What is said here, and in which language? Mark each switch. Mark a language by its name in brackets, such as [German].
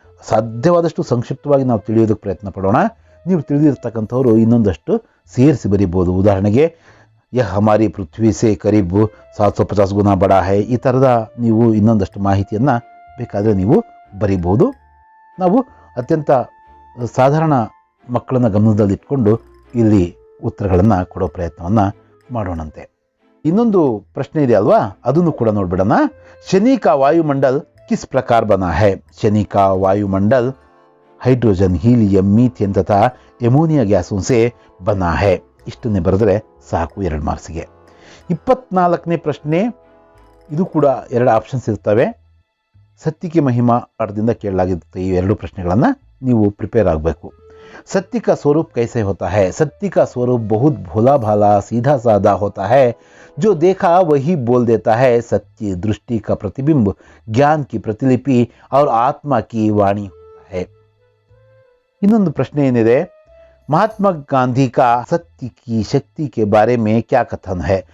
[Kannada] ಸಾಧ್ಯವಾದಷ್ಟು ಸಂಕ್ಷಿಪ್ತವಾಗಿ ನಾವು ತಿಳಿಯೋದಕ್ಕೆ ಪ್ರಯತ್ನ ಪಡೋಣ. ನೀವು ತಿಳಿದಿರ್ತಕ್ಕಂಥವ್ರು ಇನ್ನೊಂದಷ್ಟು ಸೇರಿಸಿ ಬರೀಬೋದು. ಉದಾಹರಣೆಗೆ [Hindi] यह हमारी पृथ्वी से करीब 750 गुना बड़ा है. [Kannada] ಈ ಥರದ ನೀವು ಇನ್ನೊಂದಷ್ಟು ಮಾಹಿತಿಯನ್ನು ಬೇಕಾದರೆ ನೀವು ಬರೀಬೋದು. ನಾವು ಅತ್ಯಂತ ಸಾಧಾರಣ ಮಕ್ಕಳನ್ನ ಗಮನದಲ್ಲಿಟ್ಕೊಂಡು ಇಲ್ಲಿ ಉತ್ತರಗಳನ್ನು ಕೊಡೋ ಪ್ರಯತ್ನವನ್ನು ಮಾಡೋಣಂತೆ. ಇನ್ನೊಂದು ಪ್ರಶ್ನೆ ಇದೆ ಅಲ್ವಾ, ಅದನ್ನು ಕೂಡ ನೋಡ್ಬಿಡೋಣ. [Hindi] शनि का वायुमंडल किस प्रकार बना है? शनि का वायुमंडल हाइड्रोजन, हीलियम, मीथेन तथा एमोनिया गैसों से बना है. [Kannada] ಇಷ್ಟನ್ನೇ ಬರೆದ್ರೆ ಸಾಕು 2 ಮಾರ್ಕ್ಸ್ಗೆ. 24ನೇ ಪ್ರಶ್ನೆ, ಇದು ಕೂಡ 2 ಆಪ್ಷನ್ಸ್ ಇರ್ತವೆ. सत्य की महिमा ಪಾಠದಿಂದ ಕೇಳಲಾಗಿರುತ್ತೆ ಈ 2 ಪ್ರಶ್ನೆಗಳನ್ನು ನೀವು ಪ್ರಿಪೇರ್ ಆಗಬೇಕು. [Hindi] सत्य का स्वरूप कैसे होता है? सत्य का स्वरूप बहुत भोला भाला सीधा साधा होता है, जो देखा वही बोल देता है. सत्य दृष्टि का प्रतिबिंब, ज्ञान की प्रतिलिपि और आत्मा की वाणी होता है. [Kannada] ಇನ್ನೊಂದು ಪ್ರಶ್ನೆ ಏನಿದೆ, [Hindi] महात्मा गांधी का सत्य की शक्ति के बारे में क्या कथन है?